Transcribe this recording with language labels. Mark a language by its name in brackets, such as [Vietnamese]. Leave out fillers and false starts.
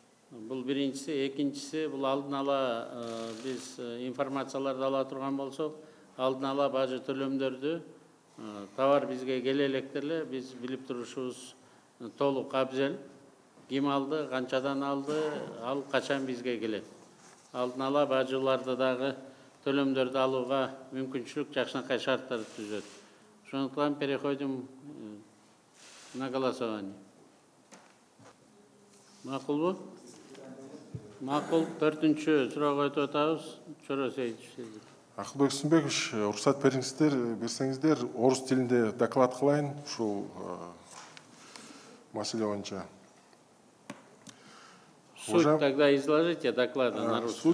[Kyrgyz] Бул биринчиси, экинчиси бул алдын ала биз информацияларды ала турган болсок, алдын ала бажы төлөмдөрдү товар бизге келе электерле биз билип турушубуз толук абзел. Ким алды, канчадан алды, ал качан бизге келет. Алдын ала бажыларды дагы төлөмдөрдү алууга мүмкүнчүлүк жакшынакай шарттарды түзөт. Ошондуктан [Russian] переходим на голосование. [Kyrgyz] Макулбу? Макул. 4-чү суроого өтүп атабыз. Чоро Сейитович. Акылбек Сунбекович, уруксат берсеңиздер, орус тилинде доклад кылайын ушул маселе боюнча. [Russian] Суть тогда изложите доклада на русском.